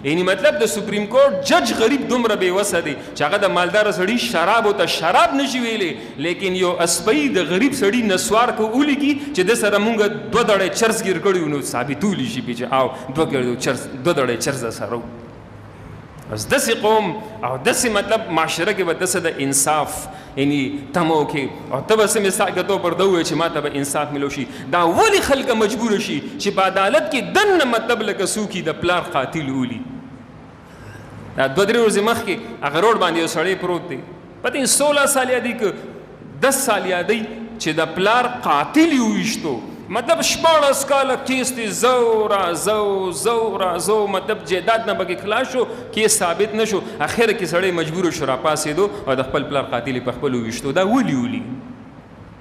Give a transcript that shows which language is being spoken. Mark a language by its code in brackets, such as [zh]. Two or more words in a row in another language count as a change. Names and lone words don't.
[ps] یعنی مطلب د سپریم کورټ جج غریب دومره بېوسه دی چې هغه د مالدار سړي شرابو ته شراب نشي ویلی، لیکن یو اسپی د غریب سړي نسوار که ولیکي چې د سره مونږ 2 دړی چرس ګیر کړي نو ثابتولی شي چې او 2 دړی چرس د سره. بس داسې قوم او داسې مطلب معاشره کې به داسې د انصاف یعنی تمو کې او ته به څه [ur] مثال کے طور پر [ps] دا ووایې چې ما ته به انصاف ملو شي. دا ولې خلک مجبوره شي چې په عدالت کې دننه مطلب لکه څوک د پلار قاتل ولي؟ دا 2-3 ورځې مخکې هغه روډ باندې یو سړی پروت دی، پته 16 سال یادي که 10 سال یادی چې د پلار قاتل یې وویشتو، مطلب 14 کاله کیس دی زو مطلب جیداد نه پکې خلاص شو، کیس ثابت نه شو، اخر کې سړی مجبور شو راپاسېدو او د خپل پلار قاتل په خپل وویشتو.